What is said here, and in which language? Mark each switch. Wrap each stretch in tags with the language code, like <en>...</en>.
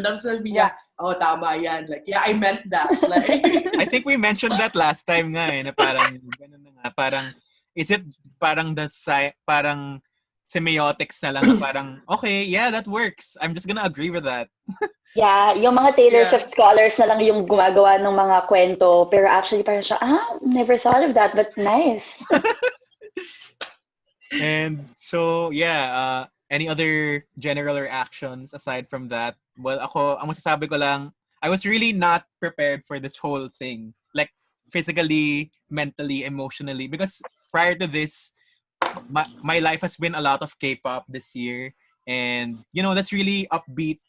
<tl>Tapos sabi niya, oh, tama yan.</tl> <en>Like, yeah, I meant that.</en> <tl>Like,</tl> <en>I think we mentioned that last time</en> <tl>nga na parang ganun na nga,</tl> <en>parang is it parang parang semiotics na lang na parang okay, yeah, that works. I'm just gonna agree with that.</en> <tl>Yeah, yung mga Taylor</tl> <en>Yeah.</en> <tl>Swift scholars na lang yung gumagawa ng mga kwento.</tl> <en>Pero actually,</en> <tl>parang siya,</tl> <en>never thought of that, but nice. And so yeah, any other general reactions aside from that? Well,</en> <tl>ako ang masasabi ko lang,</tl> <en>I was really not prepared for this whole thing. Like physically, mentally, emotionally, because prior to this, my life has been a lot of K-pop this year, and that's really upbeat.</en>